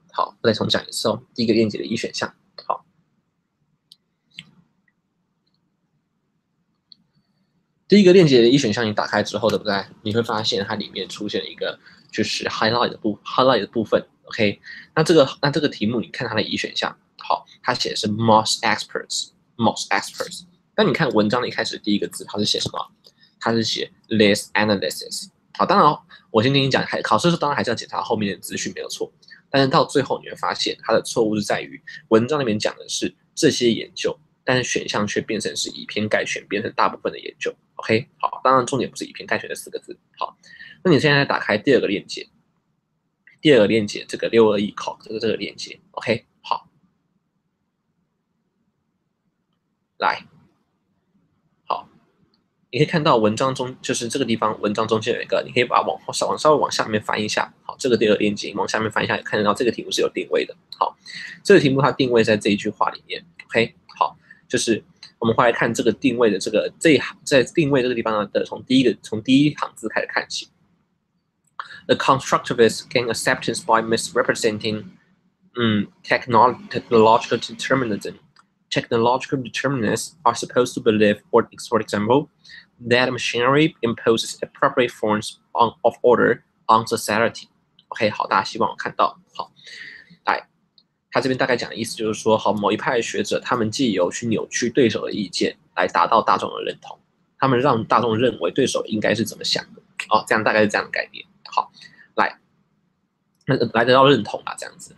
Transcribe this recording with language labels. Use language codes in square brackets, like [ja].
[zh] 好，我再重讲一次哦，第1个链接的一选项。好，第1个链接的一选项你打开之后，对不对？你会发现它里面出现了一个就是 highlight 的部分。 OK， 那这个题目你看它的一选项，好，它写的是 [en] most experts。 [zh] 但你看文章的一开始第1个字，它是写什么？它是写 [en] less analysis。 [zh] 好，当然我先跟你讲，考试的时候当然还是要检查后面的资讯没有错，但是到最后你会发现它的错误是在于文章里面讲的是这些研究，但是选项却变成是以偏概全，变成大部分的研究。 OK， 好，当然重点不是以偏概全的4个字。好，那你现在打开第2个链接，这个621考这个链接。 OK， 好，来。你可以看到文章中就是这个地方，文章中间有一个，你可以把它稍微往下面翻一下。好，这个第2个链接往下面翻一下，也看得到这个题目是有定位的。好，这个题目它定位在这一句话里面。 OK， 好，就是我们回来看这个定位的这一行，在定位这个地方的从第一行字开始看起。 [en] The constructivists gain acceptance by misrepresenting technological determinism. Technological determinists are supposed to believe, for example, that machinery imposes appropriate forms of order on society. [zh] OK， 好，大家希望我看到。好，来，他这边大概讲的意思就是说，好，某一派的学者，他们借由去扭曲对手的意见，来达到大众的认同。他们让大众认为对手应该是怎么想的。哦，这样大概是这样的概念。好，来得到认同啊，这样子。